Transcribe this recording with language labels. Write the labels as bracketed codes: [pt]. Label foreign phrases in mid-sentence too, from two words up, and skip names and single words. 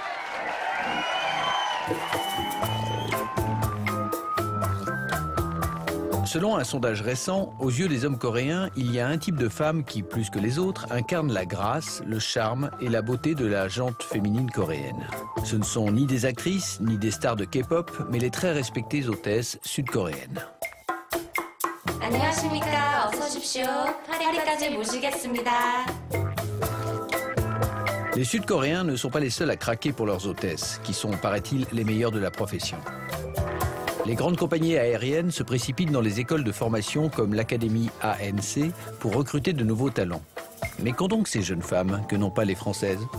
[fr] Selon un sondage récent, aux yeux des hommes coréens, il y a un type de femme qui, plus que les autres, incarne la grâce, le charme et la beauté de la gente féminine coréenne. Ce ne sont ni des actrices, ni des stars de K-pop, mais les très respectées hôtesses sud-coréennes. [ko] 안녕하십니까. 어서 오십시오. 파리까지 모시겠습니다. [fr] Les Sud-Coréens ne sont pas les seuls à craquer pour leurs hôtesses, qui sont, paraît-il, les meilleures de la profession. Les grandes compagnies aériennes se précipitent dans les écoles de formation comme l'Académie ANC pour recruter de nouveaux talents. Mais qu'ont donc ces jeunes femmes que n'ont pas les Françaises?